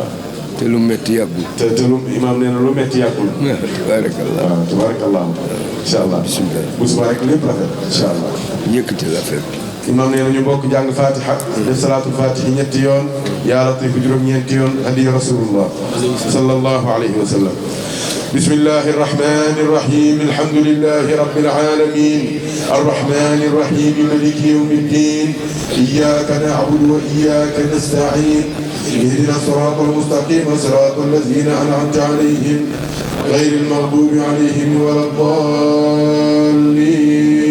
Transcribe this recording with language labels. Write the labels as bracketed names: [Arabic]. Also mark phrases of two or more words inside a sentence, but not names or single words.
[Wolof] te lu métti yàggul. te lu imaam nee na lu métti yàggul. tabaarakallah. waaw tabaarakallah. [Arabic] إن شاء الله [Wolof] bisimilah. bu subaa rek lépp rafet. [Arabic] إن شاء الله. [Wolof] yëkkati la fekk. imaam nee na ñu bokk jàng fatiha. def [Arabic] صلاة الفاتح [Wolof] ñetti yoon. [Arabic] يا لطيف [Wolof] juróom-ñeenti yoon. [Arabic] هدية رسول الله. صلى الله عليه وسلم. بسم الله الرحمن الرحيم الحمد لله رب العالمين الرحمن الرحيم مالك يوم الدين إياك نعبد وإياك نستعين اهدنا الصراط المستقيم صراط الذين أنعمت عليهم غير المغضوب عليهم ولا الضالين